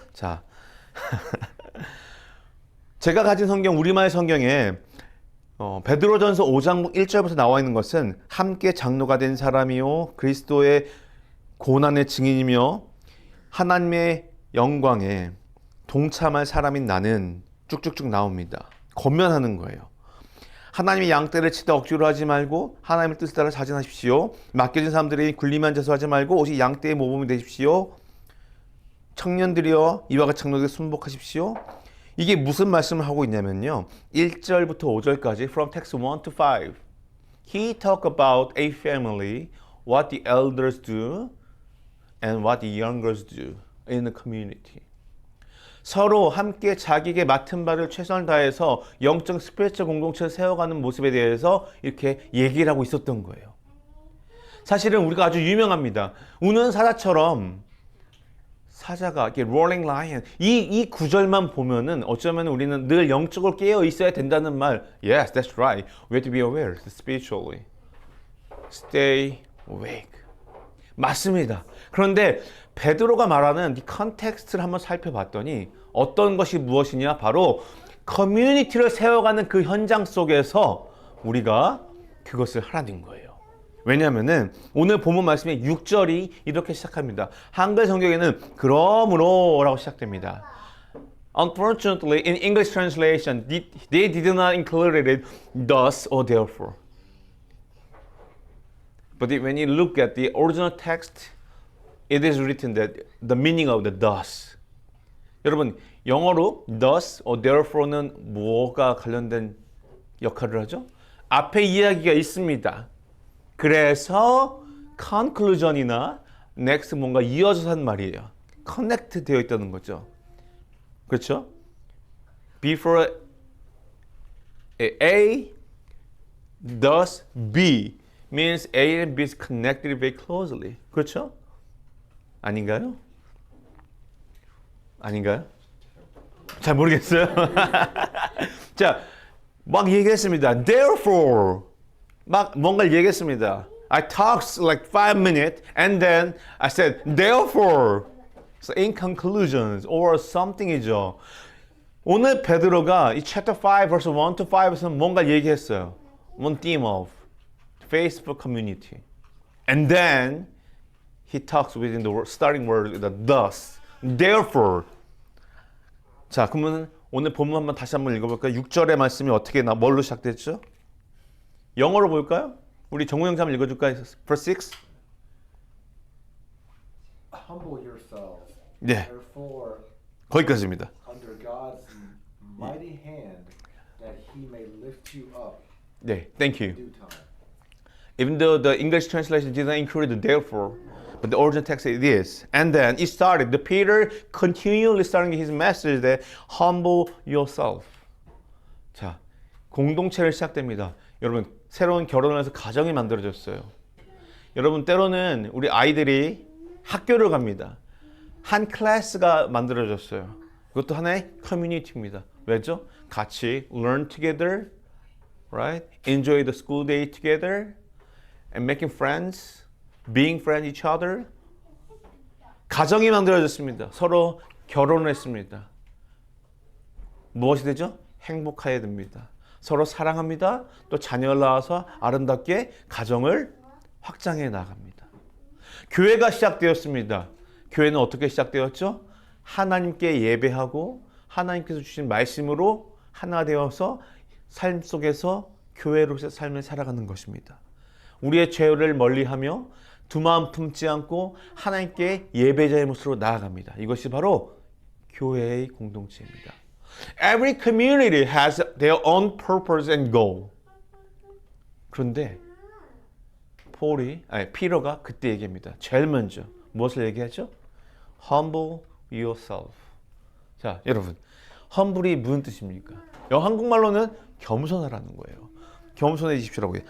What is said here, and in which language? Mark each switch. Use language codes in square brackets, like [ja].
[ko] 자, 제가 가진 성경 우리말 성경에 베드로전서 5장 1절부터 나와 있는 것은 함께 장로가 된 사람이요 그리스도의 고난의 증인이며 하나님의 영광에 동참할 사람인 나는 쭉쭉쭉 나옵니다. 권면하는 거예요. 하나님의 양떼를 치다 억지로 하지 말고 하나님의 뜻을 따라 자진하십시오. 맡겨진 사람들이 군림한 자수 하지 말고 오직 양떼의 모범이 되십시오. 청년들이여 이와 같이 장로에게 순복하십시오. 이게 무슨 말씀을 하고 있냐면요. 1절부터 5절까지 [en] from text 1 to 5. He talk about a family, what the elders do and what the youngers do in the community. [ko] 서로 함께 자기에게 맡은 바를 최선을 다해서 영적 스피리추얼 공동체를 세워가는 모습에 대해서 이렇게 얘기를 하고 있었던 거예요. 사실은 우리가 아주 유명합니다. 우는 사자처럼 사자가 이렇게 [en] roaring lion [ko] 이 구절만 보면은 어쩌면 우리는 늘 영적으로 깨어 있어야 된다는 말. [en] Yes, that's right. We have to be aware spiritually. stay awake. [ko] 맞습니다. 그런데 베드로가 말하는 이 컨텍스트를 한번 살펴봤더니 어떤 것이 무엇이냐? 바로 커뮤니티를 세워가는 그 현장 속에서 우리가 그것을 하라는 거예요. 왜냐하면은 오늘 본문 말씀의 6절이 이렇게 시작합니다. 한글 성경에는 그러므로라고 시작됩니다. [en] Unfortunately, in English translation, they did not include it thus or therefore. But when you look at the original text, it is written that the meaning of the thus. [ko] 여러분, 영어로 thus or therefore는 뭐가 관련된 역할을 하죠? 앞에 이야기가 있습니다. 그래서 conclusion이나 next 뭔가 이어져서 한 말이에요. connect 되어 있다는 거죠. 그렇죠? [en] Before A, thus B means A and B is connected very closely. [ko] 그렇죠? 아닌가요? 아닌가요? 잘 모르겠어요. 자, 막 얘기했습니다. Therefore, 막 뭔가를 얘기했습니다. [en] I talked like 5 minutes and then I said, therefore. So in conclusions or something이죠. [ko] 오늘 베드로가 이 [en] chapter 5 verse 1 to 5 [ko] 에서 뭔가 얘기했어요. [en] One theme of faithful community. And then he talks within the starting word with the thus, therefore. [ko] 자, 그러면 오늘 본문 한번 다시 한번 읽어볼까요? 6절의 말씀이 어떻게 뭘로 시작됐죠? 영어로 볼까요? 우리 정우 형제 한번 읽어줄까요? [en] Verse 6. Humble yourselves. [ko] 네, [en] Therefore, [ko] 거기까지입니다. [en] under God's mighty hand, that He may lift you up [ko] 네, [en] thank you. in due time. Even though the English translation did not include the therefore, but the original text it is. And then it started, the Peter continually starting his message that humble yourself. [ko] 자, 공동체를 시작됩니다. 여러분, 새로운 결혼을 해서 가정이 만들어졌어요. 여러분, 때로는 우리 아이들이 학교를 갑니다. 한 클래스가 만들어졌어요. 그것도 하나의 커뮤니티입니다. 왜죠? 같이 [en] learn together, right? Enjoy the school day together, and making friends, being friends each other. [ko] 가정이 만들어졌습니다. 서로 결혼을 했습니다. 무엇이 되죠? 행복해야 됩니다. 서로 사랑합니다. 또 자녀를 낳아서 아름답게 가정을 확장해 나갑니다. 교회가 시작되었습니다. 교회는 어떻게 시작되었죠? 하나님께 예배하고 하나님께서 주신 말씀으로 하나 되어서 삶 속에서 교회로서의 삶을 살아가는 것입니다. 우리의 죄를 멀리하며 두 마음 품지 않고 하나님께 예배자의 모습으로 나아갑니다. 이것이 바로 교회의 공동체입니다. [en] Every community has their own purpose and goal. [ko] 그런데 피터가 그때 얘기합니다. 제일 먼저 무엇을 얘기하죠? [en] Humble yourself. [ko] 자, 여러분, humble이 무슨 뜻입니까? 한국말로는 겸손하라는 거예요. 겸손해지십시오라고 해요.